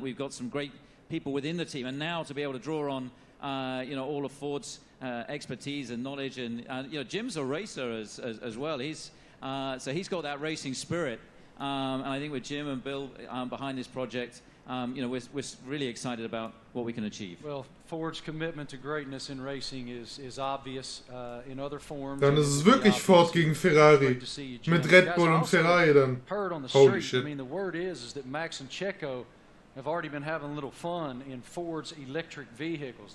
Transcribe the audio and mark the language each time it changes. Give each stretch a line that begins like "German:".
English: We've got some great people within the team, and now to be able to draw on all of Ford's expertise and knowledge, and Jim's a racer as well. He's got that racing spirit, and I think with Jim and Bill behind this project, we're really excited about what we can achieve. Well, Ford's commitment to greatness in racing is obvious in other forms.
German: Dann ist es wirklich Ford gegen Ferrari. Mit Red Bull und Ferrari dann.
English: Heard on the Holy street. shit. I mean, the word is that Max and Checo have already been having a little fun in Ford's electric vehicles.